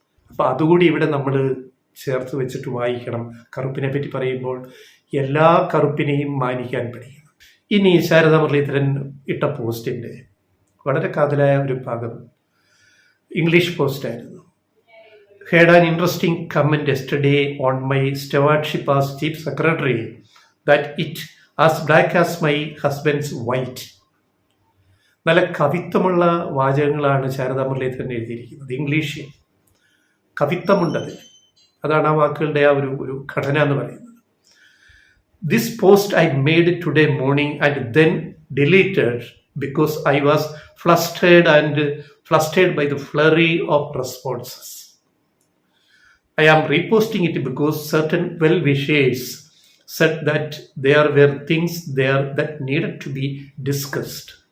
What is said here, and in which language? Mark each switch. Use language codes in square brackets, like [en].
[ml] അപ്പം അതുകൂടി ഇവിടെ നമ്മൾ ചേർത്ത് വെച്ചിട്ട് വായിക്കണം. കറുപ്പിനെ പറ്റി പറയുമ്പോൾ എല്ലാ കറുപ്പിനെയും മാനിക്കാൻ പഠിക്കണം. ഇനി ശാരദാ മുരളീധരൻ ഇട്ട പോസ്റ്റിൻ്റെ വളരെ കാതലായ ഒരു ഭാഗം English പോസ്റ്റായിരുന്നു. [en] Had an interesting comment yesterday on my stewardship as chief secretary that it as black as my husband's white. [ml] നല്ല കവിത്വമുള്ള വാചകങ്ങളാണ് ശാരദാ മുരളീധരൻ എഴുതിയിരിക്കുന്നത്, ഇംഗ്ലീഷിൽ. കവിത്വമുണ്ടത്. അതാണ് ആ വാക്കുകളുടെ ആ ഒരു ഘടന എന്ന് പറയുന്നത്. [en] This post I made today morning and then deleted because I was flustered by the flurry of responses. I am reposting it because certain well-wishers said that there were things there that needed to be discussed.